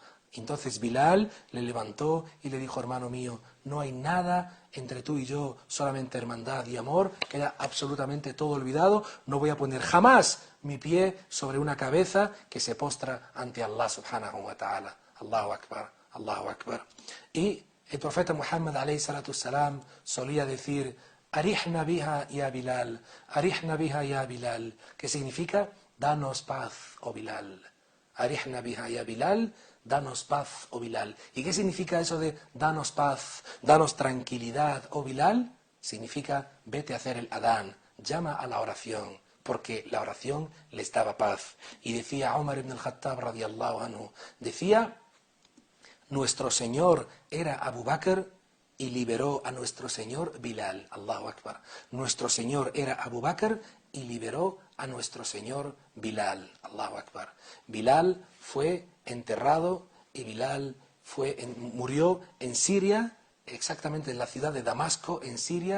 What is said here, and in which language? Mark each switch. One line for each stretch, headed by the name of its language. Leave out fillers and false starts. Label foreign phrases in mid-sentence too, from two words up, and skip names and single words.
Spanish: Entonces Bilal le levantó y le dijo, hermano mío, no hay nada entre tú y yo, solamente hermandad y amor, queda absolutamente todo olvidado, no voy a poner jamás mi pie sobre una cabeza que se postra ante
Arabic: الله سبحانه وتعالى. الله أكبر، الله أكبر.
Spanish: Y el profeta Muhammad
Arabic: عليه الصلاة السلام
Spanish: solía decir,
Arabic: أرحنا بها يا بلال، أرحنا بها يا بلال,
Spanish: que significa, danos paz, oh Bilal.
Arabic: أرحنا بها يا بلال,
Spanish: danos paz, oh Bilal. ¿Y qué significa eso de danos paz, danos tranquilidad, oh Bilal? Significa vete a hacer el adán, llama a la oración, porque la oración les daba paz. Y decía Umar ibn al-Khattab
Arabic: رضي الله عنه,
Spanish: decía, nuestro Señor era Abu Bakr y liberó a nuestro Señor Bilal.
Arabic: الله أكبر.
Spanish: Nuestro Señor era Abu Bakr y liberó a nuestro Señor Bilal.
Arabic: الله أكبر.
Spanish: Bilal fue enterrado y Bilal murió en Siria, exactamente en la ciudad de Damasco, en Siria.